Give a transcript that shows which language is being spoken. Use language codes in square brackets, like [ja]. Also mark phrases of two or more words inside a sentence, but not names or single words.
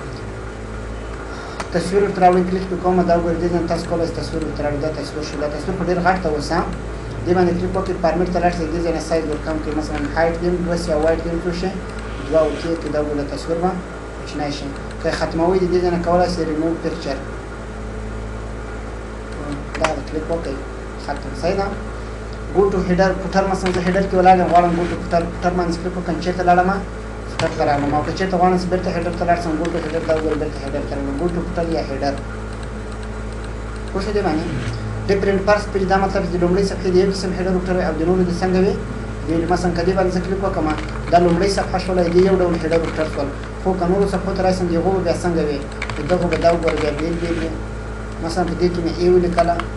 [ps] تصویر ورته راوړئ کلیک پې کوم دا وګورئ دې ځای تاسو کولی شئ تصویر ورته راوړئ دا تصویر شو دا تصویر خو ډېر غټ ته اوس دې باندې کلیک وکړئ فارمیټ ته لاړ شئ دې ځای نه سایز ورکم کړئ مثلا هایټ دې 2 یا وایټ دې څو شي 2 اوکې کې دا وګوره تصویر به کوچنی شي که یې ختموئ دې ځای نه کولی شئ [en] remove picture [ps] دا کلیک وکړئ ختم صحیح ده [en] go to header footer [ps] مثلا زه header کې ولاړ یم غواړم [en] go to footer [ps] باندې کلیک وکړم چېرته لاړم footer ته راغلم او که چېرته غواړم چې بېرته header ته لاړ شم [en] go to header [ps] دا وګورئ بېرته header ته راغلم [en] go to footer [ps] یا header پوه شوې دې باندې [en] different first page [ps] دا مطلب چې د لومړۍ صفحې د یو قسم header وټر او د نورو د څنګه وي د مثلا که دې باندې زه کلیک وکړم دا لومړۍ صفحه شوله د یو ډول header وټر شول خو که نورو صفحو ته راشم د هغو به بیا څنګه وي د دغو به دا وګوره بیا بېل بېل وي مثلا په دې کې مې ا ولیکله